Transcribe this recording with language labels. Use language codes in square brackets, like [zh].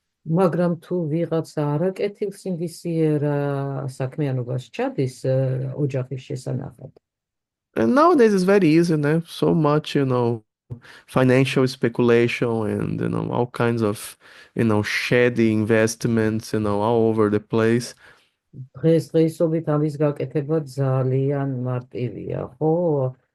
[ka] მაგრამ თუ ვიღაცა არაკეთილ სინდისიერა საქმიანობას ჩადის ოჯახის შესანახად. [en] and nowadays it's very easy, so much, financial speculation and, all kinds of, shady investments, all over the place. [ka] დღესდღეობით ამის გაკეთება ძალიან მარტივია, ხო?